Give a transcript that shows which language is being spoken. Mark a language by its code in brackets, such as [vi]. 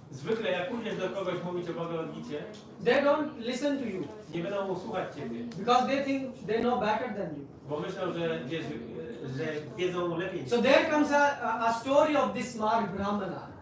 [pl] Zwykle jak pójdziesz do kogoś mówić o Bhagavad Gicie, [en] they don't listen to you [pl] nie będą słuchać ciebie. [en] because they think they know better than you. [pl] Bo myślą, że wiesz, że wiedzą lepiej. [en] So there comes a story of this smart Brahmana.